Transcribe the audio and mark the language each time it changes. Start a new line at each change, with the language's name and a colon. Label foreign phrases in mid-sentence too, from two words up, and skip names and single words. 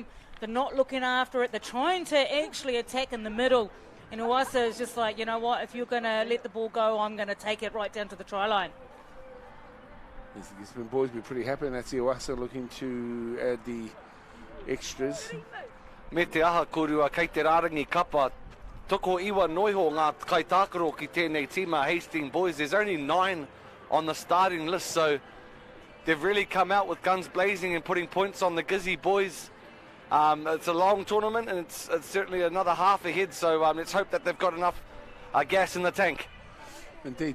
English: They're not looking after it. They're trying to actually attack in the middle. And Iwasa is just like, you know what, if you're going to let the ball go, I'm going to take it right down to the try line. Yes, the Gisborne boys will be pretty happy, and that's Iwasa looking to add the extras.
Māori: Me te aha korua kei te rārangi kapa. Toko iwa noiho ngā kai tākaro ki tēnei tīma Hastings boys.
English: There's only 9 on the starting list, so they've really come out with guns blazing and putting points on the Gizzy boys. It's a long tournament, and it's certainly another half ahead, so let's hope that they've got enough gas in the tank. Indeed.